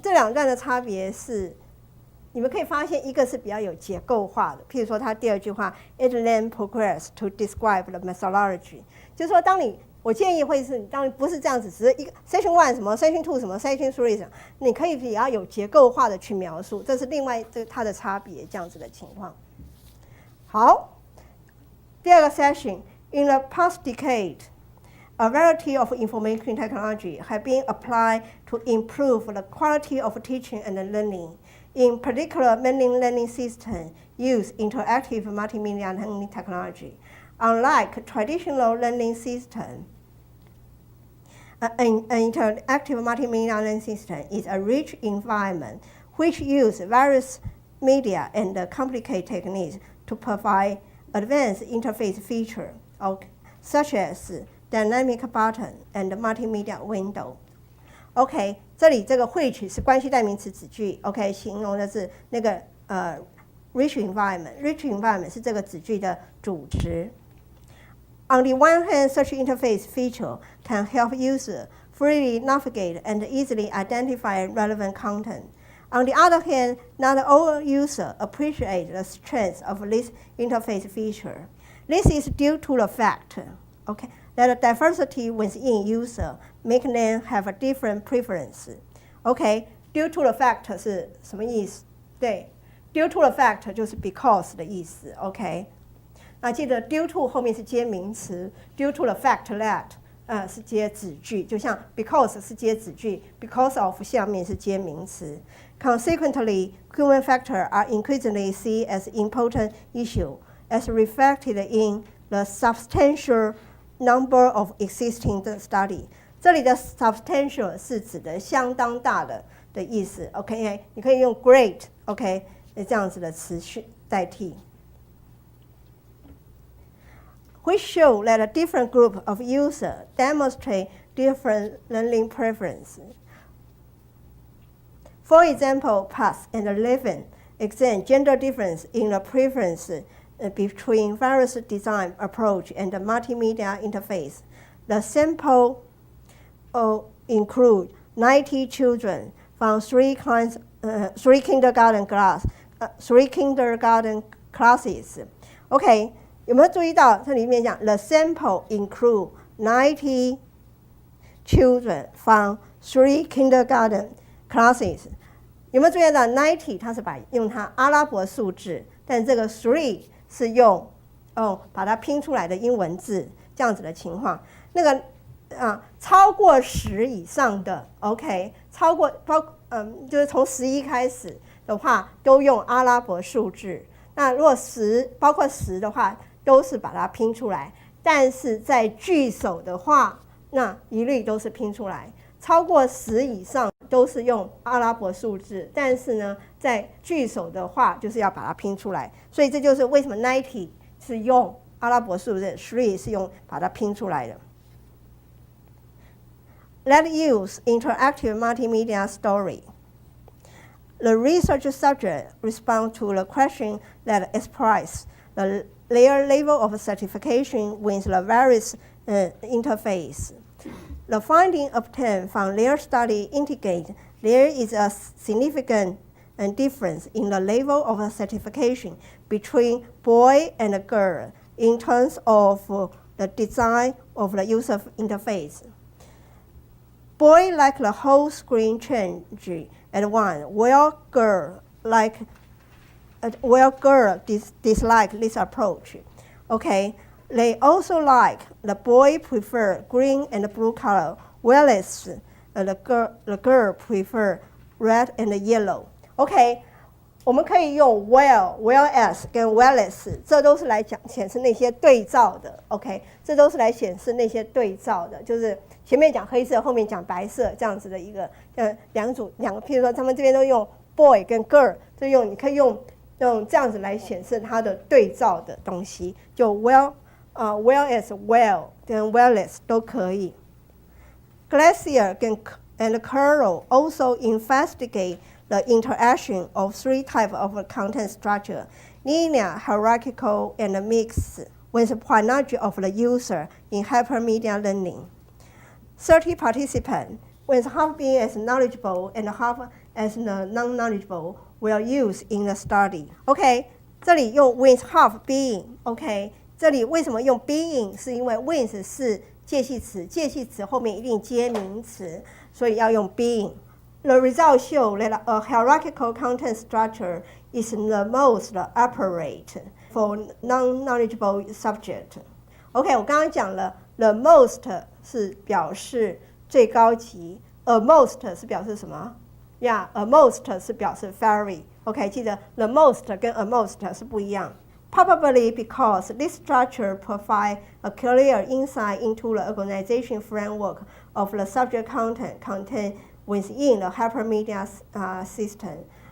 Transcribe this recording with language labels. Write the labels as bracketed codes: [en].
[zh] 这两段的差别是，你们可以发现一个是比较有结构化的，譬如说它第二句话 ， [en] it then progress to describe the methodology， [zh] 就是说我建议会是，当然不是这样子，只是一个 Session 1 什么 Session 2 什么 Session 3什么，你可以比较有结构化的去描述，这是另外它的差别，这样子的情况。好，第二个 [en] Session in the past decade。A variety of information technology have been applied to improve the quality of teaching and learning. In particular, many learning systems use interactive multimedia learning technology. Unlike traditional learning systems, an interactive multimedia learning system is a rich environment which uses various media and complicated techniques to provide advanced interface features, such as dynamic button and multimedia window. [zh] OK， 这里这个 which 是关系代名词子句 ，OK， 形容的是那个rich environment。rich environment 是这个子句的主词。 [en] On the one hand, such interface feature can help users freely navigate and easily identify relevant content. On the other hand, not all users appreciate the strength of this interface feature. This is due to the fact, OK, that diversity within user make them have a different preference. [zh] OK, due to the fact 是什么意思？ 对 ，due to the fact 就是 because 的意思。 OK。那记得 due to 后面是接名词 ，due to the fact that 是接子句，就像 because 是接子句 ，because of 下面是接名词。 [en] Consequently, human factors are increasingly seen as important issue, as reflected in the substantial number of existing study. [zh] 这里的 substantial 是指的相当大的意思。 OK， 你可以用 great OK 这样子的词去代替。 [en] Which show that a different group of users demonstrate different learning preferences. For example, past and living examine gender difference in the preference between various design approach and the multimedia interface. The sample include 90 children from three kindergarten classes. OK。 [zh] 有没有注意到这里面讲 [en] the sample include 90 children from 3 kindergarten classes？ [zh] 有没有注意到 90 它是用它阿拉伯数字，但这个 3 是用把它拼出来的英文字，这样子的情况。那个超过10以上的 OK， 超过就是从11开始的话，都用阿拉伯数字。那如果包括10的话，都是把它拼出来，但是在句首的话，那一律都是拼出来。超过10以上都是用阿拉伯数字，但是呢，在句首的话就是要把它拼出来。所以这就是为什么 90 是用阿拉伯数字 ，3 是用把它拼出来的。 [en] Let's use interactive multimedia story. The research subject responds to the question that expresses their level of certification with the various interface. The findings obtained from their study indicate there is a significant difference in the level of certification between boy and girl in terms of the design of the user interface. boy like the whole screen change at once, while girl dislike this approach. Okay, they also like the boy prefer green and blue color, whereas the girl prefer red and yellow. [zh] OK， 我们可以用 whereas 跟 whereas， 这都是来显示那些对照的。 OK， 这都是来显示那些对照的，就是前面讲黑色，后面讲白色这样子的一个两个，譬如说他们这边都用 boy 跟 girl， 就你可以用这样子来显示它的对照的东西，就 whereas well 跟 whereas 都可以。 [en] Glacier and Carroll also investigate the interaction of three types of content structure: linear, hierarchical, and mixed, with the point of the user in hypermedia learning. 30 participants, with half being as knowledgeable and half as non-knowledgeable, were used in the study. [zh] OK， 这里用 with half being。OK， 这里为什么用 being？是因为 with 是介系词，介系词后面一定接名词，所以要用 being。 [en] The results show that a hierarchical content structure is the most appropriate for non-knowledgeable subject. [zh] OK， 我刚刚讲了 the most 是表示最高级 ，a most 是表示什么？ Yeah，a most 是表示 very。OK， 记得 the most 跟 a most 是不一样。 [en] Probably because this structure provides a clear insight into the organization framework of the subject content contained within the hypermedia system.